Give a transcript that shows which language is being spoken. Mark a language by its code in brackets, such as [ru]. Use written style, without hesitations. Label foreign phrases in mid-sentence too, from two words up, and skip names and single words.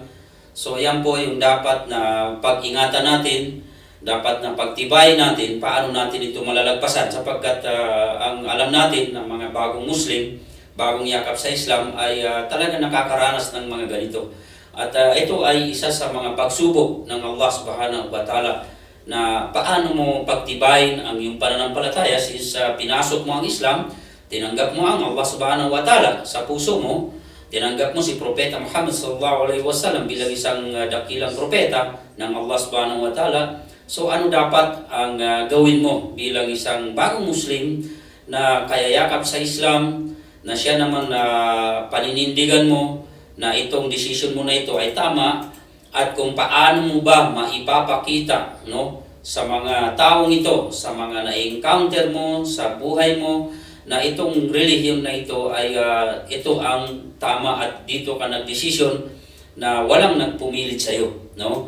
[tl] So yan po yung dapat na pag-ingatan natin, dapat na pagtibayin natin, paano natin ito malalagpasan, sapagkat ang alam natin ng mga bagong Muslim, bagong yakap sa Islam ay talaga nakakaranas ng mga ganito. At ito ay isa sa mga pagsubok ng [ar] الله سبحانه وتعالى, [tl] na paano mo pagtibayin ang iyong pananampalataya since pinasok mo ang Islam, tinanggap mo ang [ar] الله سبحانه وتعالى [tl] sa puso mo, tinanggap mo si Propeta Muhammad [ar] صلى الله عليه وسلم [tl] bilang isang dakilang propeta ng [ar] الله سبحانه وتعالى. [tl] So ano dapat ang gawin mo bilang isang bagong Muslim na kayayakap sa Islam, na siya naman paninindigan mo na itong decision mo na ito ay tama, at kung paano mo ba maipapakita, no, sa mga taong ito, sa mga na-encounter mo sa buhay mo, na itong relihiyon na ito ay ito ang tama at dito ka nag-decision na walang nagpumilit sa iyo, no?